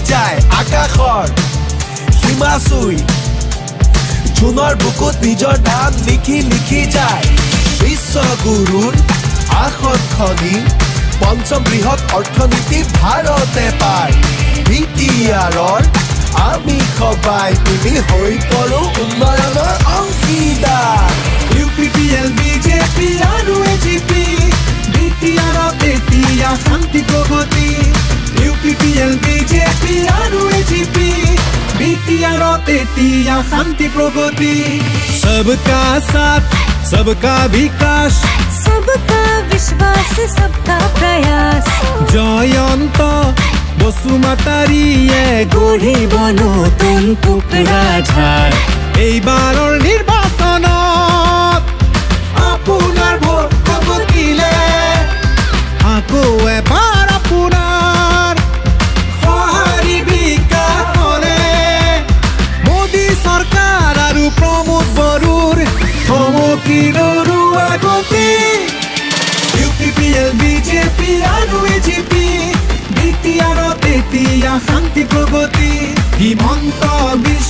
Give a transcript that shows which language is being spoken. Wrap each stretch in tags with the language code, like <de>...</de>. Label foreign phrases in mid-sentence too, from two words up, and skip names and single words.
<as>যায় আকাশৰ সীমা চুই জোনৰ বুকুত নিজৰ নাম লিখি লিখি যায় বিশ্বগুৰুৰ আসন খনি পঞ্চম বৃহৎ অৰ্থনীতি ভাৰতে পায় বিটিআৰৰ আমি সবাই তুমি হৈ পৰো উন্নয়নৰ অংশীদাৰ UPPL BJP আৰু AGP বিটিআৰত এতিয়া শান্তি প্ৰগতি UPPL BJP আৰু AGP বিটিআৰত এতিয়া শান্তি প্ৰগতি</as> <hi>सबका साथ सबका विकास सबका विश्वास सबका प्रयास</hi> <as>জয়ন্ত বসুমতাৰীয়ে গঢ়িব নতুন কোকৰাঝাৰ এইবাৰৰ নিৰ্বাচনত আপোনাৰ ভোট কবকিলে আকৌ এবাৰ আপোনাৰ সঁহাৰি বিকাশ হ'লে মোদী চৰকাৰ আৰু প্ৰমোদ বড়োৰ থমকিৰ আগতি UPPL BJP আৰু AGP বিটিআৰত এতিয়া শান্তি প্ৰগতি হিমন্ত</as>